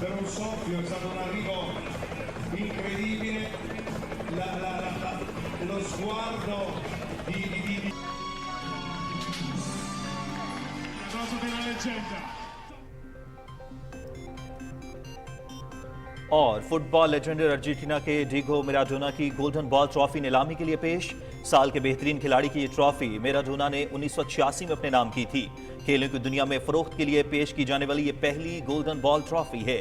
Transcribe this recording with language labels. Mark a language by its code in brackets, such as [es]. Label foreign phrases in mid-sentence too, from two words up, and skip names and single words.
[it] soffio, è stato un arrivo incredibile, lo sguardo di... La cosa della leggenda. [ur] اور [en] football legender [ur] ارجنٹینا کے ڈیگو میراڈونا کی گولڈن بال ٹرافی نیلامی کے لیے پیش. سال کے بہترین کھلاڑی کی یہ ٹرافی میراڈونا نے 1986 میں اپنے نام کی تھی. کھیلوں کی دنیا میں فروخت کے لیے پیش کی جانے والی یہ پہلی گولڈن بال ٹرافی ہے.